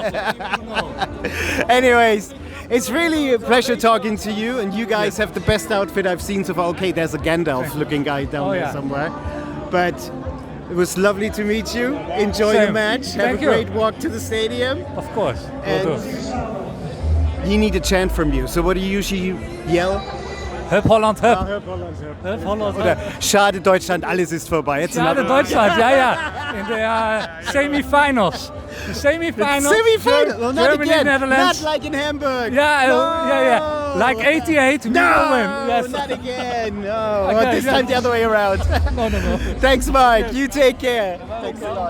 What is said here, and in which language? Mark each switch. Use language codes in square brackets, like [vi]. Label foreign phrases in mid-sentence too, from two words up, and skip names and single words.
[en] Anyways, it's really a pleasure talking to you, and you guys have the best outfit I've seen so far. Okay, there's a Gandalf-looking guy down there somewhere. But it was lovely to meet you. Enjoy the Same. match. Have Thank a you. great walk to the stadium. Of course. And Will do. you need a chant from you. So what do you usually yell? [nl] Hup Holland, hup. Hup Holland, hup. Hup Holland, Oder hup. [de] Schade Deutschland, alles ist vorbei. [en] It's Schade another- Deutschland, yeah. In the semi-finals. The semi-finals. Semi-final. Well, not Germany, again. Netherlands. Not like in Hamburg. Yeah, No. yeah. Like 88, we No, will win. Yes. not again. No. Okay, Well, this time the other way around. No. Thanks, Mark. You take care. Thanks a lot.